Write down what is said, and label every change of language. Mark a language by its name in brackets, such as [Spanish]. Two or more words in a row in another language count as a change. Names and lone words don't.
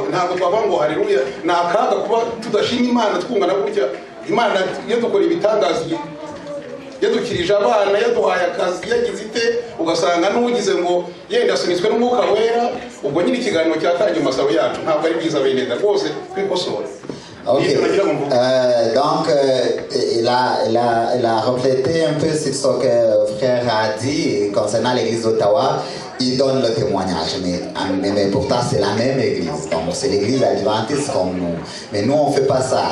[Kinyarwanda] Ntabwo twavuga ngo haleluya ni akaga kuba tudashima Imana twungana gutya. Imana yadukora ibitangaza, yadukirije abana, yaduhaye akazi, yagize ite, ugasanga n'ugize ngo yenda asunitswe n'umwuka wera, ubwo nyine ikiganiro cyatangiye amasaro yacu ntabwo ari byiza bene da rwose twikosora. Okay. [French] Donc, il a reflété un peu sur ce que le frère a dit concernant l'église d'Ottawa. Il donne le témoignage, mais pourtant c'est la même église. Donc, c'est l'église adventiste comme nous. Mais nous, on ne fait pas ça.